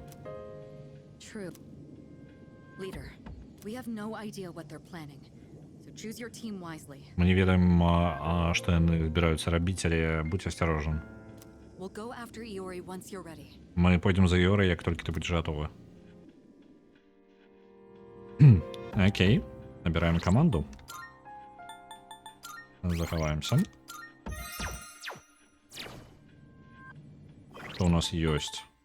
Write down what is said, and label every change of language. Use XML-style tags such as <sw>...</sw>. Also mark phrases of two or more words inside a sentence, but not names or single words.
<en>True. Leader, we have no idea what they're planning. So choose your team wisely.</en> <be>Мы не ведаем, што яны збіраюцца рабіць, але будзь асцярожен.</be> <en>We'll go after Iori once you're ready.</en> <be>Мы пойдзем за Ёрай, як толькі ты будзеш гатовы. Окей. Набіраем каманду. Захаваемся. Што у нас ёсць?</be>